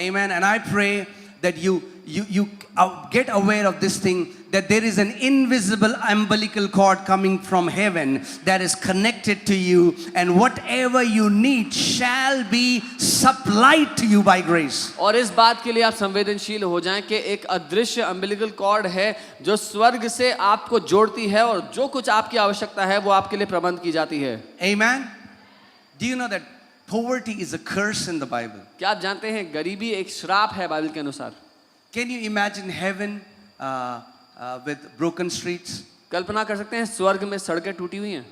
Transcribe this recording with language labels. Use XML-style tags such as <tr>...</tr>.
<en>Amen. And I pray that you get aware of this thing, that there is an invisible umbilical cord coming from heaven that is connected to you, and whatever you need shall be supplied to you by grace.</en> <hi>और इस बात के लिए आप संवेदनशील हो जाएं कि एक अदृश्य अम्बिलिकल कॉर्ड है जो स्वर्ग से आपको जोड़ती है और जो कुछ आपकी आवश्यकता है वो आपके लिए प्रबंध की जाती है।</hi> <en>Amen. Do you know that poverty is a curse in the Bible?</en> <hi>क्या आप जानते हैं गरीबी एक श्राप है बाइबल के अनुसार?</hi> <en>Can you imagine heaven with broken streets,</en> <hi>कल्पना कर सकते हैं स्वर्ग में सड़कें टूटी हुई हैं,</hi>